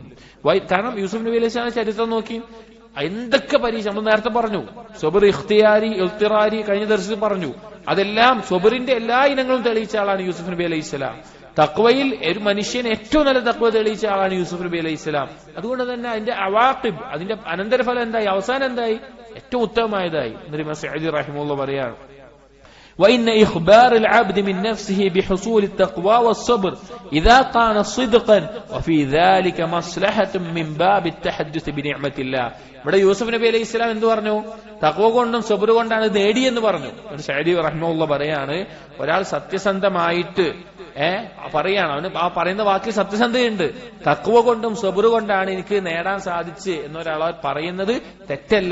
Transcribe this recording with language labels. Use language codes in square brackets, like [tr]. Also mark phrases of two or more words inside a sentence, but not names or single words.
[ml] കാരണം യൂസുഫ് നബി [ar] عليه السلام [ml] ചരിത്രം നോക്കി, എന്തൊക്കെ പരീക്ഷ നമ്മൾ നേരത്തെ പറഞ്ഞു, [ar] صبر اختياري اضطراري [ml] കഴിഞ്ഞ ദർശനത്തിൽ പറഞ്ഞു, അതെല്ലാം സബറിന്റെ എല്ലാ ഇനങ്ങളും തെളിയിച്ച ആളാണ് യൂസുഫ് നബി [ar] عليه السلام. [ml] തഖ്വയിൽ ഒരു മനുഷ്യന് ഏറ്റവും നല്ല തഖ്വ തെളിയിച്ച ആളാണ് യൂസുഫ് നബി [ar] عليه السلام. [ml] അതുകൊണ്ട് തന്നെ അതിന്റെ അവാഖിബ്, അതിന്റെ അനന്തരഫലം എന്തായി? അവസാനം എന്തായി? ഏറ്റവും ഉത്തമമായതായി. എന്നിട്ട് സഅദി റഹിമഹുല്ലാഹ് പറയാണ്, [ar] وإن إخبار العبد من نفسه بحصول التقوى والصبر إذا كان صدقا وفي ذلك مصلحة من باب التحدث بنعمة الله. [ml] ഇവിടെ യൂസുഫ് നബി [ar] عليه السلام [ml] എന്ത് പറഞ്ഞു? തഖ്വ കൊണ്ടും സബർ കൊണ്ടാണ് നേടിയെന്ന് പറഞ്ഞു. സഅദി റഹിമഹുല്ലാഹ് പറയാണ്, ഒരാൾ സത്യസന്ധമായിട്ട് പറയാണ്, അവന് ആ പറയുന്ന വാക്കിൽ സത്യസന്ധതയുണ്ട്. തഖ്വ കൊണ്ടും സബർ കൊണ്ടാണ് എനിക്ക് നേടാൻ സാധിച്ച് എന്നൊരാൾ പറയുന്നത് തെറ്റല്ല.